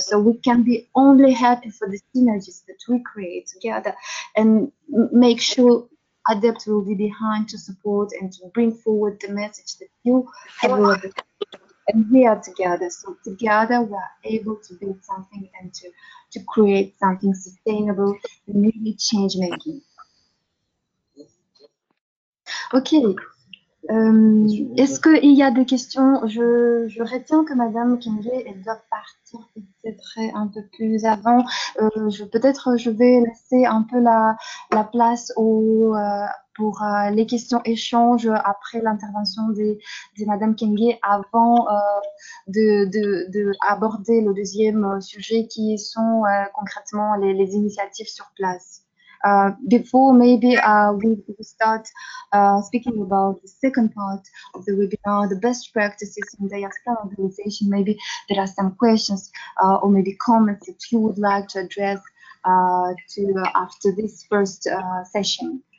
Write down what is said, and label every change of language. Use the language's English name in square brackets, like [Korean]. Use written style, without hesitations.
[English] So we can be only happy for the synergies that we create together and make sure ADEPT will be behind to support and to bring forward the message that you have, and we are together. So together we are able to build something and to create something sustainable and really change making. Ok. [French] Est-ce qu'il y a des questions? Je retiens que Madame Kenge, elle doit partir peut-être un peu plus avant. Peut-être je vais laisser un peu la place pour les questions-échanges après l'intervention de Madame Kenge avant de aborder le deuxième sujet qui sont concrètement les initiatives sur place. [English] Before maybe we start speaking about the second part of the webinar, the best practices in diaspora mobilization. Maybe there are some questions or maybe comments that you would like to address after this first session.